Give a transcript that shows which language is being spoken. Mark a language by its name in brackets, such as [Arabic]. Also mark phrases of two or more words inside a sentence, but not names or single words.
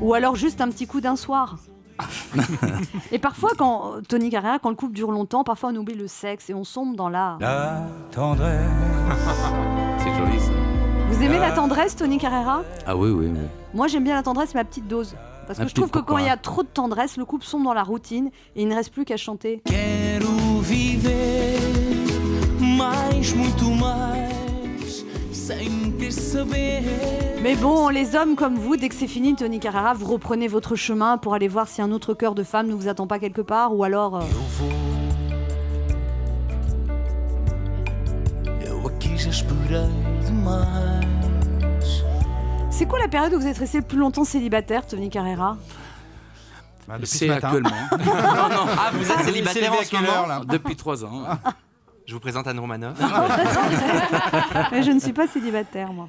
[French] Ou alors juste un petit coup d'un soir. Et parfois, quand Tony Carreira, quand le couple dure longtemps, parfois on oublie le sexe et on sombre dans la. La tendresse. C'est joli ça. Vous aimez la tendresse, Tony Carreira? Ah oui, oui, oui. Moi, j'aime bien la tendresse, ma petite dose. Parce que Ma je trouve petite que quand pourquoi il y a trop de tendresse, le couple sombre dans la routine et il ne reste plus qu'à chanter. [Portuguese] Quero viver mais, muito mais, sem querer saber. [French] Mais bon, les hommes comme vous, dès que c'est fini, Tony Carreira, vous reprenez votre chemin pour aller voir si un autre cœur de femme ne vous attend pas quelque part, ou alors... [Portuguese] Eu aqui já esperei demais. [French] C'est quoi la période où vous êtes resté le plus longtemps célibataire, Tony Carreira? Bah, depuis ce C'est matin. actuellement. Ah, vous êtes C'est célibataire levé en à ce quelle moment heure, là Depuis 3 ans. Je vous présente Anne Romanoff. Mais je ne suis pas célibataire, moi.